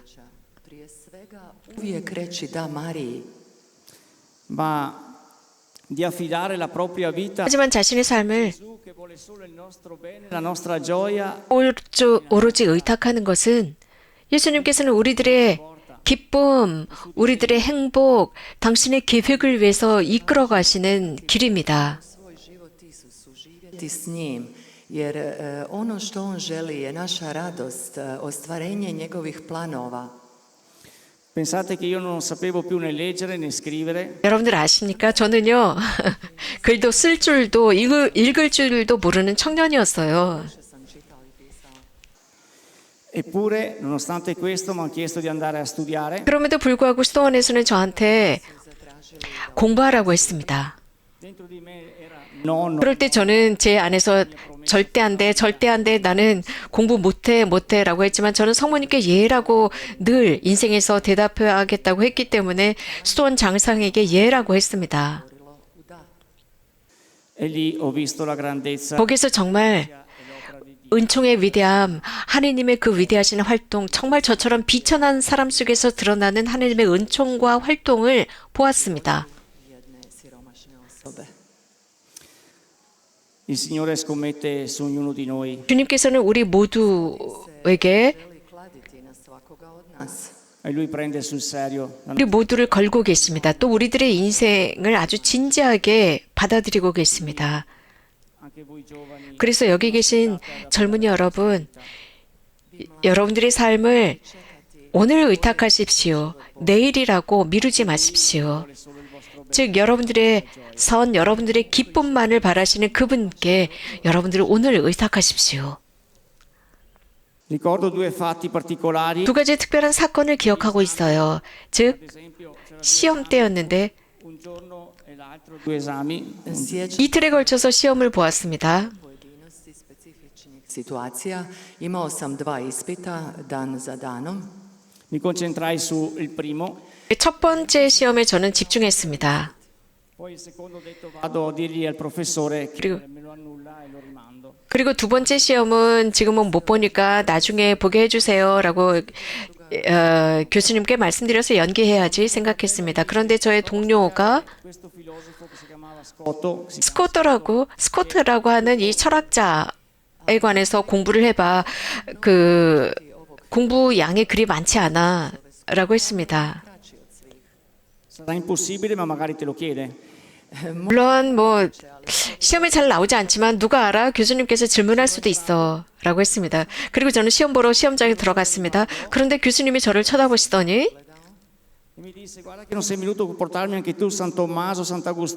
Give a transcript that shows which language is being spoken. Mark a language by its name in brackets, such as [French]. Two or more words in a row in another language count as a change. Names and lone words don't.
[Croatian] Prije svega uvijek reći da Mariji, [Italian] ma di affidare la propria vita a [Korean] 하지만 자신의 삶을 [Italian] Gesù che vuole solo il nostro bene, la nostra gioia. [Korean] 오로지 의탁하는 것은 예수님께서는 우리들의 기쁨, 우리들의 행복, 당신의 계획을 위해서 이끌어 가시는 길입니다. [Croatian] svoj život Isusu, živjeti s njim, jer ono što on želi je naša radost, ostvarenje njegovih planova. [Italian] Pensate che io non sapevo più né leggere né scrivere, [Korean] 여러분들 아십니까? 저는요, 글도 쓸 줄도 읽을 줄도 모르는 청년이었어요. [Croatian] Sam čitao i pisao. [Italian] eppure nonostante questo mi hanno chiesto di andare a studiare. [Korean] 그럼에도 불구하고 수도원에서는 저한테 공부하라고 했습니다. [Italian] Dentro di me era no, no. [Korean] 그럴 때 저는 제 안에서 절대 안 돼, 절대 안 돼, 나는 공부 못해 라고 했지만 저는 성모님께 예라고 늘 인생에서 대답하겠다고 했기 때문에 수도원 장상에게 예라고 했습니다. [Italian] E lì ho visto la grandezza [Korean] 거기서 정말 은총의 위대함, 하느님의 그 위대하신 활동, 정말 저처럼 비천한 사람 속에서 드러나는 하느님의 은총과 활동을 보았습니다. [Croatian] Jedne siromašne osobe. [Italian] il Signore scommette su ognuno di noi [Korean] 주님께서는 우리 모두에게 [Croatian] Želi kladiti na svakoga od nas. [Italian] e Lui prende sul serio la [Korean] 우리 모두를 걸고 계십니다. 또 우리들의 인생을 아주 진지하게 받아들이고 계십니다. [Italian] anche voi giovani. [Korean] 그래서 여기 계신 젊은이 여러분, 여러분들의 삶을 오늘 의탁하십시오. 내일이라고 미루지 마십시오. 즉 여러분들의 선, 여러분들의 기쁨만을 바라시는 그분께 여러분들을 오늘 의탁하십시오. [Italian] Ricordo due fatti particolari. [Korean] 두 가지 특별한 사건을 기억하고 있어요. 즉 [Italian] Ad esempio, c'era [Korean] 시험 때였는데 [Italian] un giorno e l'altro due esami. [Croatian] Sjećam [Korean] 이틀에 걸쳐서 시험을 보았습니다. [Croatian] pojedinosti specifičnih situacija. Imao sam dva ispita, dan za danom. [Italian] Mi concentrai sul primo, [Korean] 첫 번째 시험에 저는 집중했습니다. [Italian] poi il secondo ho detto vado a dirgli al professore che [Korean] 그리고- [Italian] me lo annulla e lo rimando. [Korean] 그리고 두 번째 시험은 지금은 못 보니까 나중에 보게 해주세요라고 교수님께 말씀드려서 연기해야지 생각했습니다. 그런데 저의 동료가 [Italian] Questo filosofo che si chiamava Scotto, [Korean] 스코트라고 하는 이 철학자에 관해서 공부를 해봐. 그 공부 양이 그리 많지 않아라고 했습니다. [Italian] sarà impossibile ma magari te lo chiede. [Korean] 물론 뭐 시험에 잘 나오지 않지만 누가 알아? 교수님께서 질문할 수도 있어 라고 했습니다. 그리고 저는 시험 보러 시험장에 들어갔습니다. 그런데 교수님이 저를 쳐다보시더니 [Italian] E mi disse guarda che non sei venuto a portarmi anche tu San Tommaso, Sant'Agostino.